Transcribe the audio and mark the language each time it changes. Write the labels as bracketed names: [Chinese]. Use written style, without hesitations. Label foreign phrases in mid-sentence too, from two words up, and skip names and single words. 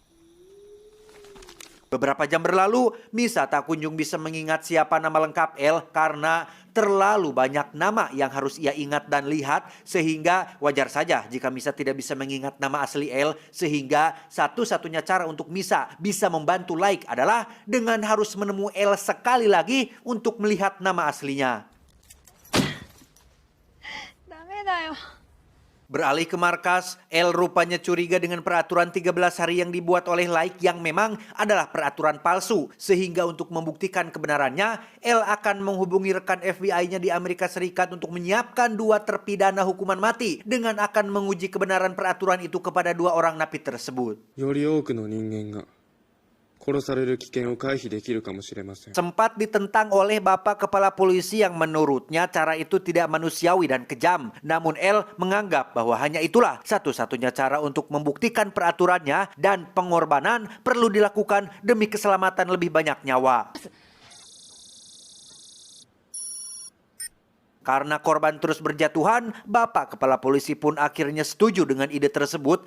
[Indonesian] Beberapa jam berlalu, Misa tak kunjung bisa mengingat siapa nama lengkap L karena terlalu banyak nama yang harus ia ingat dan lihat, sehingga wajar saja jika Misa tidak bisa mengingat nama asli L, sehingga satu-satunya cara untuk Misa bisa membantu Like adalah dengan harus menemui L sekali lagi untuk melihat nama aslinya. [Japanese] ダメだよ。 [Indonesian] Beralih ke markas, L rupanya curiga dengan peraturan 13 hari yang dibuat oleh Like yang memang adalah peraturan palsu. Sehingga untuk membuktikan kebenarannya, L akan menghubungi rekan FBI-nya di Amerika Serikat untuk menyiapkan 2 terpidana hukuman mati dengan akan menguji kebenaran peraturan itu kepada 2 orang napi tersebut. [Japanese] より多くの人間が殺される危険を回避できるかもしれません。 [Indonesian] Sempat ditentang oleh Bapak Kepala Polisi yang menurutnya cara itu tidak manusiawi dan kejam. Namun L menganggap bahwa hanya itulah satu-satunya cara untuk membuktikan peraturannya dan pengorbanan perlu dilakukan demi keselamatan lebih banyak nyawa. Karena korban terus berjatuhan, Bapak Kepala Polisi pun akhirnya setuju dengan ide tersebut.